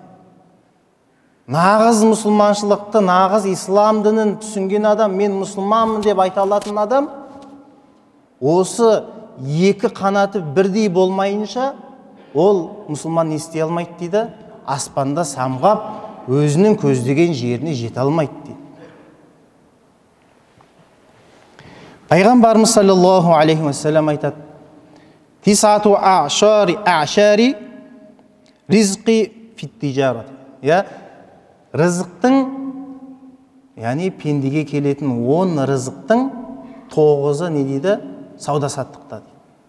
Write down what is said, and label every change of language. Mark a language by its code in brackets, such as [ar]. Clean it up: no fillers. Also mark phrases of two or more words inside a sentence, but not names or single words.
[kk] Нағыз мұсылманшылықты, нағыз ислам дінін түсінген адам, мен мұсылманмын деп айта алатын адам, осы екі қанаты бірдей болмайынша, ол мұсылман не істей алмайды дейді, аспанда самғап, өзінің көздеген жеріне жете алмайды дейді. [ar] Пайғамбарымыз صلى الله عليه وسلم айтады: تسعة أعشار الرزق في التجارة. [kk] Я рызықтың, яғни пендеге келетін 10 рызықтың 9-ы не дейді? Сауда саттықта дейді.